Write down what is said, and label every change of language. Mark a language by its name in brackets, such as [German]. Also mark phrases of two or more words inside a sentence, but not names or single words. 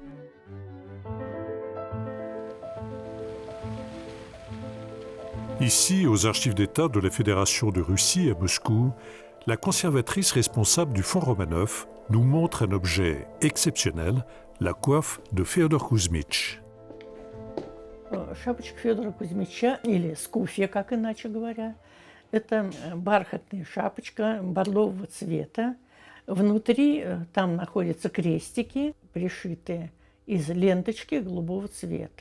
[French] Ici, aux archives d'État de la Fédération de Russie à Moscou, la conservatrice responsable du fonds Romanov nous montre un objet exceptionnel, la coiffe de Féodor Kuzmich. [Russian] Шапочка Федора Кузьмича, или скуфья, как иначе говоря, это бархатная шапочка бордового цвета. Внутри там находятся крестики, пришитые из ленточки голубого цвета.